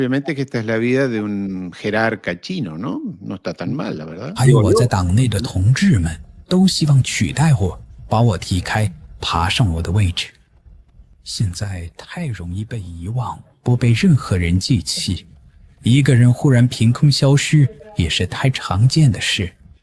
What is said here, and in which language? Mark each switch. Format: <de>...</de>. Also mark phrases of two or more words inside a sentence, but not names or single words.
<es>Obviamente que esta es la vida de un jerarca chino, ¿no? No está tan mal, la verdad.</es> <zh>还有我在党内的同志们都希望取代我，把我踢开，爬上我的位置。现在太容易被遗忘，不被任何人记起。一个人忽然凭空消失，也是太常见的事。</zh>